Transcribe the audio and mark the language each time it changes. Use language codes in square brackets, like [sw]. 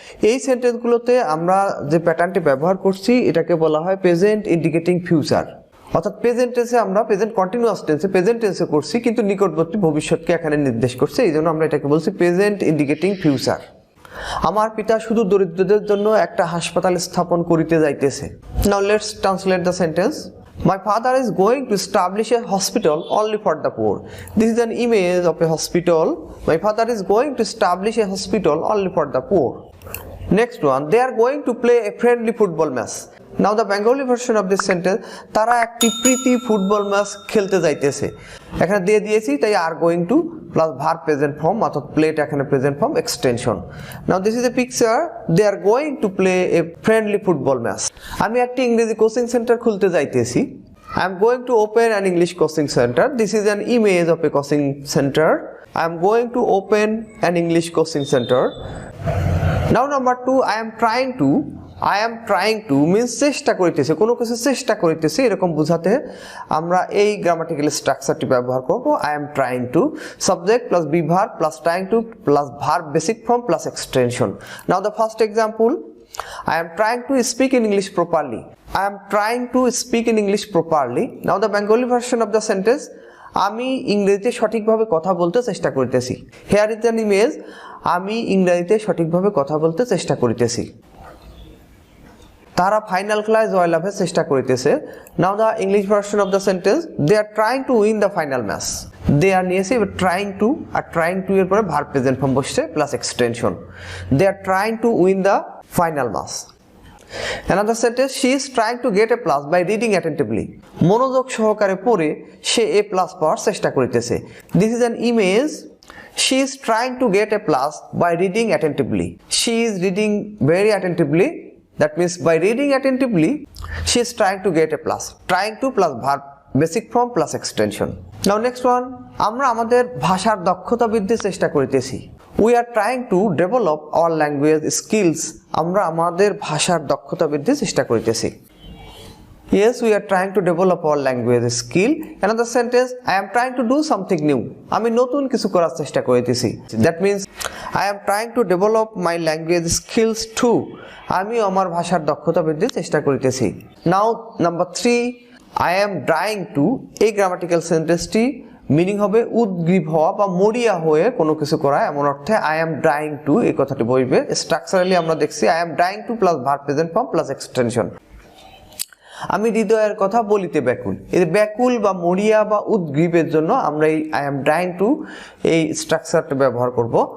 [bn] এই সেন্টেন্সগুলোতে আমরা যে প্যাটার্নটি ব্যবহার করছি এটাকে বলা হয় প্রেজেন্ট ইন্ডিকেটিং ফিউচার, অর্থাৎ প্রেজেন্ট টেন্সে আমরা প্রেজেন্ট কন্টিনিউয়াস টেন্সে প্রেজেন্ট টেন্সে করছি কিন্তু নিকটবর্তী ভবিষ্যৎকে এখানে নির্দেশ করছে, এই জন্য আমরা এটাকে বলছি প্রেজেন্ট ইন্ডিকেটিং ফিউচার। আমার পিতা শুধু দরিদ্রদের জন্য একটা হাসপাতাল স্থাপন করিতে যাইতেছে। [en] Now let's translate the sentence. My father is going to establish a hospital only for the poor. This is an image of a hospital. My father is going to establish a hospital only for the poor. Next one, they are going to play a friendly football match. Now the Bengali version of this sentence, [bn] তারা একটি প্রীতি football match খেলতে যাইতেছে। এখানে দিয়ে দিয়েছি তাই are going to plus verb present form, অর্থাৎ প্লেটা এখানে present form extension. [en] Now this is a picture, they are going to play a friendly football match. [bn] আমি একটি ইংরেজি কোচিং সেন্টার খুলতে যাইতেছি। [en] I am going to open an English coaching center. This is an image of a coaching center. I am going to open an English coaching center. Now number 2, I am trying to [bn] means চেষ্টা করিতেছে, কোনো কিছু চেষ্টা করিতেছে এরকম বোঝাতে আমরা এই গ্রামাটিক্যাল স্ট্রাকচারটি ব্যবহার করব। [en] I am trying to, subject plus be verb plus trying to plus verb basic form plus extension. Now the first example, I am trying to speak in English properly. I am trying to speak in English properly. Now the Bengali version of the sentence, [bn] আমি ইংরেজিতে সঠিকভাবে কথা বলতে চেষ্টা করিতেছি। [en] Here is an image, [bn] আমি ইংরেজিতে সঠিকভাবে কথা বলতে চেষ্টা করিতেছি। তারা ফাইনাল খেলায় জয়লাভের চেষ্টা করিতেছে। [en] Now the English version of the sentence, they are trying to win the final match. [bn] দে আর নিয়েছে, এবার trying to, are trying to এর পরে ভার্ব প্রেজেন্ট ফর্ম বসছে plus extension. [en] They are trying to win the final match. Another sentence, she is trying to get a plus by reading attentively. [bn] মনোযোগ সহকারে পড়ে সে এ plus পাওয়ার চেষ্টা করিতেছে। [en] This is an image, she is trying to get a plus by reading attentively. She is reading very attentively. That means by reading attentively, she is trying to get a plus. Trying to plus verb basic form plus extension. Now next one, [bn] আমরা আমাদের ভাষার দক্ষতা বৃদ্ধির চেষ্টা করিতেছি। [en] We are trying to develop our language skills. [bn] আমরা আমাদের ভাষার দক্ষতা বৃদ্ধির চেষ্টা করিতেছি। [en] Yes, we are trying to develop our language skill. Another sentence, I am trying to do something new. [bn] আমি নতুন কিছু করার চেষ্টা করিতেছি। [en] That means I am trying to develop my language skills too. [bn] আমি আমার ভাষার দক্ষতা বৃদ্ধির চেষ্টা করিতেছি। [en] Now number 3, I am trying to, [bn] এই গ্রামাটিক্যাল সেন্টেন্সটি মিনিং হবে উদ্গ্রীব হওয়া বা মরিয়া হয়ে কোনো কিছু করা, এমন অর্থে আই এম ড্রাইং টু এই কথাটি বসবে। স্ট্রাকচারালি আমরা দেখছি I am drawing two plus verb present form plus extension. আমি হৃদয়ের কথা বলিতে ব্যাকুল, এই ব্যাকুল বা মরিয়া বা উদ্গ্রীবের জন্য আমরা এই আই এম ড্রাইং টু এই স্ট্রাকচারটা ব্যবহার করব।